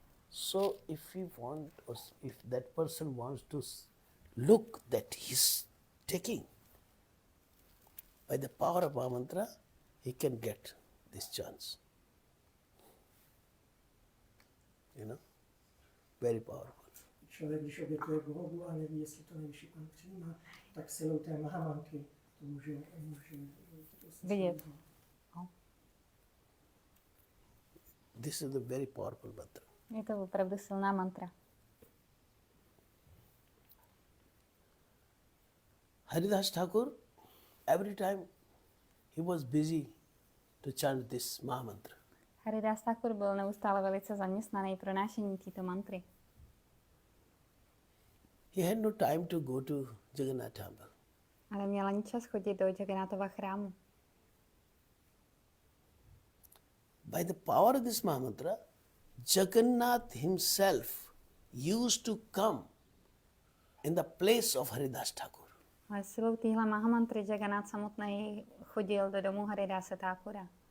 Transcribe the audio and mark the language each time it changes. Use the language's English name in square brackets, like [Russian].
[English] So if we want, or if that person wants to look that he's taking, by the power of our mantra, he can get this chance. You know, very powerful. [Czech] Člověk, když obětuje bohu a neví, jestli to nejvyšší pan přijímá, tak silou té mahamantry to může vidět. [English] This is a very powerful mantra. [Czech] Je to opravdu silná mantra. [English] Haridas Thakur, every time he was busy to chant this Mahamantra. [Czech] Haridas Thakur byl neustále velice zaměstnaný pro nášení této mantry. [English] He had no time to go to Jagannath temple. [Czech] Ale měl ani čas chodit do Jagannathova chrámu. [English] By the power of this Mahamantra, Jagannath himself used to come in the place of Haridas Thakur. [Czech] Ale silou téhle mahamantry Jagannath samotný chodil do domu Haridase Thakura.